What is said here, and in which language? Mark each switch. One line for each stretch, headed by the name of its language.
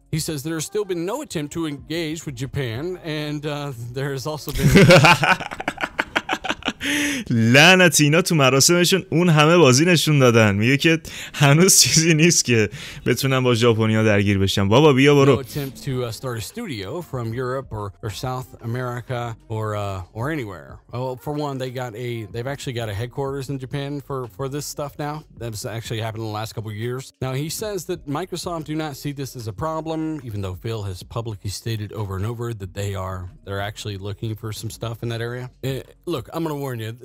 English: He says there's still been no attempt to engage with Japan, and there has also been...
Persian: لعنتی اینا تو مراسمشون اون همه بازی نشون دادن. میگه که هنوز چیزی نیست که بتونن با ژاپنیا درگیر بشن. بابا بیا برو.
English: No attempt to start a studio from Europe or South America or anywhere. Well, for one, they've actually got a headquarters in Japan for this stuff now. That's actually happened in the last couple of years. Now he says that Microsoft do not see this as a problem, even though Phil has publicly stated over and over that they're actually looking for some stuff in that area. Look, I'm gonna warn you.